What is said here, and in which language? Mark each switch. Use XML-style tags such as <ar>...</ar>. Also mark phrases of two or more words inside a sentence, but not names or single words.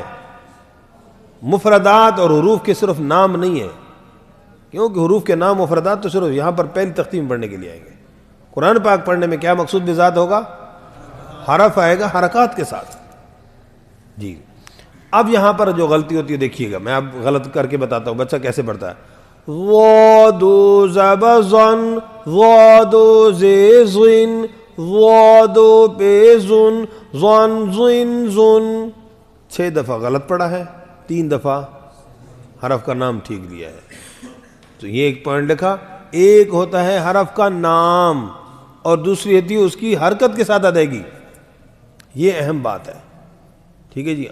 <ur>مفردات اور حروف کے صرف نام نہیں ہے, کیونکہ حروف کے نام مفردات تو صرف یہاں پر پہلی تختی میں پڑھنے کے لیے آئیں گے. قرآن پاک پڑھنے میں کیا مقصود بذات ہوگا؟ حرف آئے گا حرکات کے ساتھ. جی. اب یہاں پر جو غلطی ہوتی ہے دیکھیے گا, میں اب غلط کر کے بتاتا ہوں بچہ کیسے پڑھتا ہے. وادو زبزن وادو زیزن وادو پیزن زن زن زن. 6 دفعہ غلط پڑھا ہے, 3 دفعہ حرف کا نام ٹھیک لیا ہے. تو یہ ایک پوائنٹ لکھا. ایک ہوتا ہے حرف کا نام اور دوسری ہوتی ہے اس کی حرکت کے ساتھ ادائیگی. یہ اہم بات ہے, ٹھیک ہے جی.</ur>